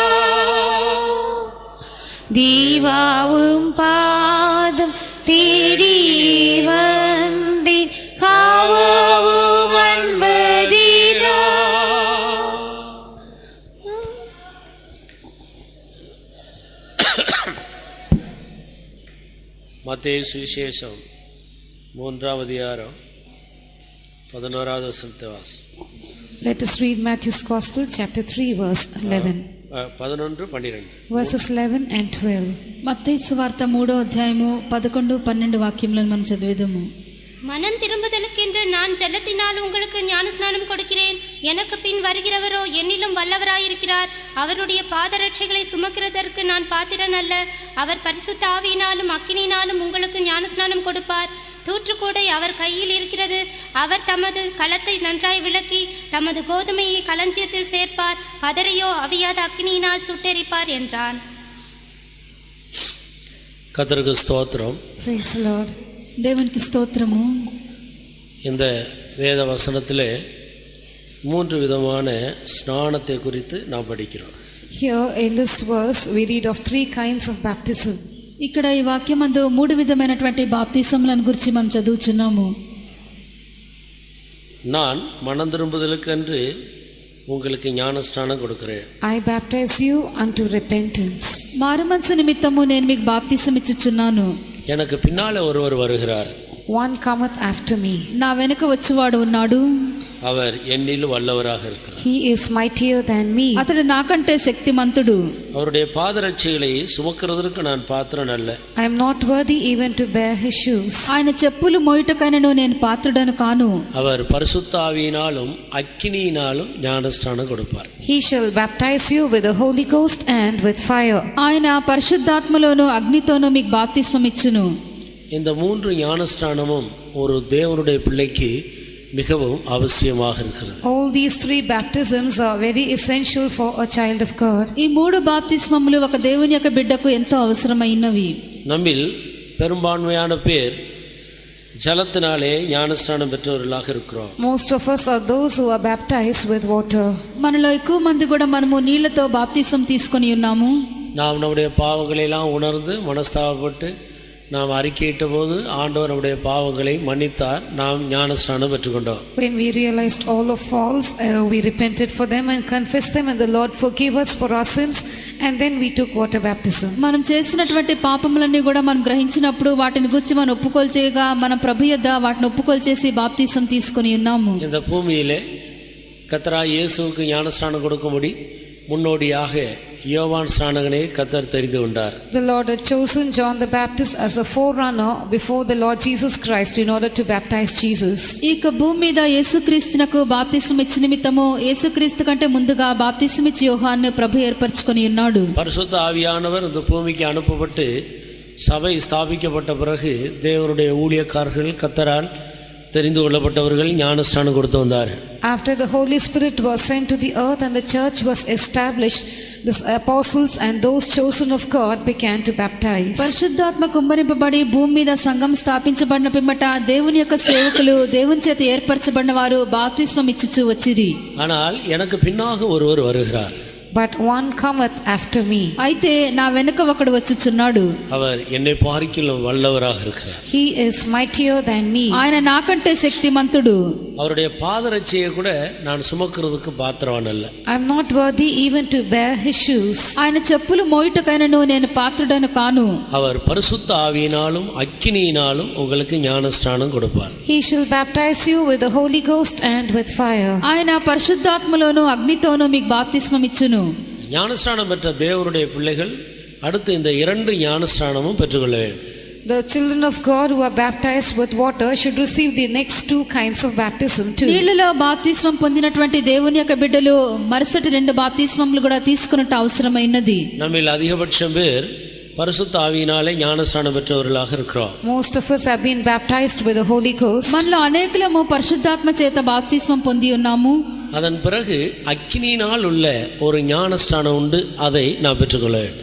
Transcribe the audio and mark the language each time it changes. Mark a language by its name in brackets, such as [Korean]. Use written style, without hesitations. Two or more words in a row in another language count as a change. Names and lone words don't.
[Tamil] தீவாவும் பாதம் தேடி வந்தேன் காவாவும் அன்பதினா மத்தேயு சுவிசேஷம் 3ஆம் அதிகாரம் 11வது வசனத்தை வாசி. [English] Let us read Matthew's Gospel, chapter 3, verse 11. 11, 12. Verses 11 and 12. [Telugu] మత్తయి సువార్త 3వ అధ్యాయము 11, 12 వాక్యములను మనం చదివేదము. [Tamil] மனம் திரும்புதலுக்கென்று நான் ஜலத்தினால் உங்களுக்கு ஞானஸ்நானம் கொடுக்கிறேன். எனக்கு பின் வருகிறவரோ என்னிலும் வல்லவராயிருக்கிறார். அவருடைய பாதரட்சைகளை சுமக்கிறதற்கு நான் பாத்திரன் அல்ல. அவர் பரிசுத்த ஆவியினாலும் அக்கினியினாலும் உங்களுக்கு ஞானஸ்நானம் கொடுப்பார். தூற்றுக்கூடை அவர் கையில் இருக்கிறது. அவர் தமது களத்தை நன்றாய் விளக்கி தமது கோதுமையை களஞ்சியத்தில் சேர்ப்பார். பதரையோ அவியாத அக்கினியினால் சுட்டெரிப்பார் என்றான். கர்த்தருக்கு ஸ்தோத்திரம். [English] Praise the Lord. [Telugu] దేవునికి స్తోత్రము. [Tamil] இந்த வேத வசனத்திலே 3 விதமான ஸ்நானத்தை குறித்து நாம் படிக்கிறோம். [English] Here in this verse we read of 3 kinds of baptism. [Telugu] ఇక్కడ ఈ వాక్యమందు 3 విధమైనటువంటి బాప్తిసములను గురించి మనం చదువుచున్నాము. [Tamil] நான் மனம் திரும்புதலுக்கென்று உங்களுக்கு ஞானஸ்நானம் கொடுக்கிறேன். [English] I baptize you unto repentance. [Telugu] మారుమనసు నిమిత్తము నేను మీకు బాప్తిసం ఇచ్చుచున్నాను. [Tamil] எனக்கு பின்னாலே ஒருவர் வருகிறார். [English] One cometh after me. [Telugu] నా వెనుక వచ్చువాడు ఉన్నాడు. [Tamil] அவர் என்னிலும் வல்லவராக இருக்கிறார். [English] He is mightier than me. [Telugu] అతడు నాకంటే శక్తిమంతుడు. [Tamil] அவருடைய பாதரட்சைகளை சுமக்கிறதற்கு நான் பாத்திரன் அல்ல. [English] I am not worthy even to bear his shoes. [Telugu] ఆయన చెప్పులు మోయుటకైనను నేను పాత్రుడను కాను. [Tamil] அவர் பரிசுத்த ஆவியினாலும் அக்கினியினாலும் ஞானஸ்நானம் கொடுப்பார். [English] He shall baptize you with the Holy Ghost and with fire. [Telugu] ఆయన పరిశుద్ధాత్మలోను అగ్నితోను మీకు బాప్తిస్మం ఇచ్చును. [Tamil] இந்த 3 ஞானஸ்நானமும் ஒரு தேவனுடைய பிள்ளைக்கு மிகவும் அவசியமாக இருக்கிறது. [English] All these 3 baptisms are very essential for a child of God. [Telugu] ఈ 3 బాప్తిస్మములు ఒక దేవుని యొక్క బిడ్డకు ఎంతో అవసరమైనవి. [Tamil] நம்மில் பெரும்பான்மையான பேர் ஜலத்தினாலே ஞானஸ்நானம் பெற்றவர்களாக இருக்கிறோம். [English] Most of us are those who are baptized with water. [Telugu] మనలో ఎక్కువ మంది కూడా మనము నీళ్లతో బాప్తిసం తీసుకొని ఉన్నాము. [Tamil] நாம் நம்முடைய பாவங்களை எல்லாம் உணர்ந்து மனஸ்தாபப்பட்டு நாம் அறிக்கையிட்ட போது ஆண்டவர் நம்முடைய பாவங்களை மன்னித்தார். நாம் ஞானஸ்நானம் பெற்றுக்கொண்டோம். [English] When we realized all our faults, we repented for them and confessed them, and the Lord forgave us for our sins, and then we took water baptism. [Telugu] మనం చేసినటువంటి పాపములన్నీ కూడా మనం గ్రహించినప్పుడు వాటిని గురించి మనం ఒప్పుకోలు చేయగా మన ప్రభు యొద్ద వాటిని ఒప్పుకోలు చేసి బాప్తిసం తీసుకొని ఉన్నాము. [Tamil] இந்த பூமியிலே கர்த்தராகிய இயேசுவுக்கு ஞானஸ்நானம் கொடுக்கும்படி முன்னோடியாக யோவான் ஸ்நானகனை கர்த்தர் தெரிந்து கொண்டார். [English] The Lord had chosen John the Baptist as a forerunner before the Lord Jesus Christ in order to baptize Jesus. [Telugu] ఈ భూమి మీద యేసుక్రీస్తునకు బాప్తిసం ఇచ్చిన నిమిత్తము యేసుక్రీస్తు కంటే ముందుగా బాప్తిసం ఇచ్చి యోహాను ప్రభు ఏర్పరచుకొని ఉన్నాడు. [Tamil] பரிசுத்த ஆவியானவர் இந்த பூமிக்கு அனுப்பப்பட்டு சபை ஸ்தாபிக்கப்பட்ட பிறகு தேவனுடைய ஊழியக்காரர்கள் கர்த்தரால் தெரிந்து கொள்ளப்பட்டவர்கள் ஞானஸ்நானம் கொடுத்து வந்தார். [English] After the Holy Spirit was sent to the earth and the church was established, the apostles and those chosen of God began to baptize. [Telugu] పరిశుద్ధాత్మ కుమ్మరింపబడి భూమి మీద సంఘం స్థాపించబడిన పిమ్మట దేవుని యొక్క సేవకులు దేవుని చేత ఏర్పరచబడిన వారు బాప్తిస్మం ఇచ్చుచూ వచ్చిరి. [Tamil] ஆனால் எனக்கு பின்னாக ஒருவர் வருகிறார். [English] But one cometh after me. [Telugu] అయితే నా వెనుక ఒకడు వచ్చుచున్నాడు. [Tamil] அவர் என்னை பார்க்கிலும் வல்லவராக இருக்கிறார். [English] He is mightier than me. [Telugu] ఆయన నాకంటే శక్తిమంతుడు. [Tamil] அவருடைய பாதரட்சையை கூட நான் சுமக்கிறதுக்கு பாத்திரவான் அல்ல. [English] I am not worthy even to bear his shoes. [Telugu] ఆయన చెప్పులు మోయుటకైనను నేను పాత్రుడను కాను. [Tamil] அவர் பரிசுத்த ஆவியினாலும் அக்கினியினாலும் உங்களுக்கு ஞானஸ்நானம் கொடுப்பார். [English] He shall baptize you with the Holy Ghost and with fire. [Telugu] ఆయన పరిశుద్ధాత్మలోను అగ్నితోను మీకు బాప్తిస్మం ఇచ్చును. [Tamil] ஞானஸ்நானம் பெற்ற தேவனுடைய பிள்ளைகள் அடுத்து இந்த 2 ஞானஸ்நானமும் பெற்றுக்கொள்ள வேண்டும். [English] The children of God who are baptized with water should receive the next 2 kinds of baptism too. [Telugu] నీళ్లలో బాప్తిస్మం పొందినటువంటి దేవుని యొక్క బిడ్డలు మరుసటి 2 బాప్తిస్మములు కూడా తీసుకున్నట్టు అవసరమైనది. [Tamil] நம்மில் அதிகபட்சம் பேர் பரிசுத்த ஆவியினாலே ஞானஸ்நானம் பெற்றவர்களாக இருக்கிறோம். [English] Most of us have been baptized with the Holy Ghost. [Telugu] మనలో అనేకులము పరిశుద్ధాత్మ చేత బాప్తిస్మం పొంది ఉన్నాము. [Tamil] அதன் பிறகு அக்கினியினால் உள்ள ஒரு ஞானஸ்நானம் உண்டு, அதை நான் பெற்றுக்கொள்ள வேண்டும்.